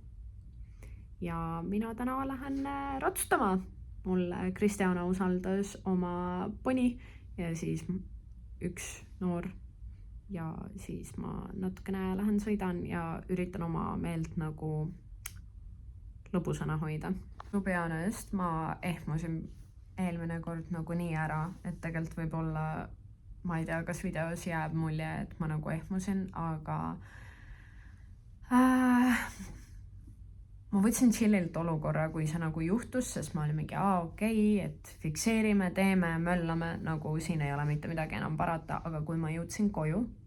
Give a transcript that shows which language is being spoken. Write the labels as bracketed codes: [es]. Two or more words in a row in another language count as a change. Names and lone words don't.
[et] Ja mina täna lähen ratsutama. Mulle Kristjana usaldas oma poni ja siis üks noor. Ja siis ma natukene lähen sõidan ja üritan oma meelt nagu lõbusana hoida. [en] To be honest, [et] ma ehmusin eelmine kord nagu nii ära, et tegelikult võib-olla, ma ei tea, kas videos jääb mulje, et ma nagu ehmusin, aga ma võtsin chillilt olukorra, kui see nagu juhtus, sest ma olin mingi, okei, et fikseerime, teeme, möllame, nagu siin ei ole mitte midagi enam parata, aga kui ma jõudsin koju,